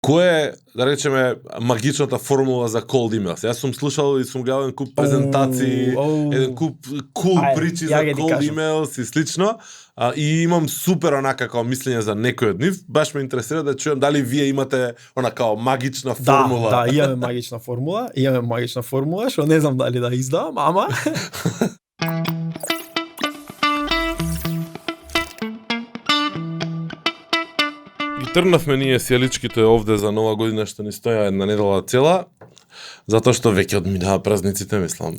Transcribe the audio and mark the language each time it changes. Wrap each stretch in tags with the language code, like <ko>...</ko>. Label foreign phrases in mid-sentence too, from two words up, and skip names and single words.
<mk>Кој е, да речеме, магичната формула за</mk> <en>cold emails?</en> <mk>Јас сум слушал и сум гледал еден куп презентации, еден куп причи за</mk> <en>cold emails</en> <mk>и слично, и имам супер онака као мислење за некој од нив. Баш ме интересира да чујам дали вие имате онака магична формула. Да, имаме магична формула, што не знам дали да издавам, ама Трнавме ние сијаличките овде за нова година што ни стоја една недела цела, затоа што веќе одминаа празниците, мислам.</mk>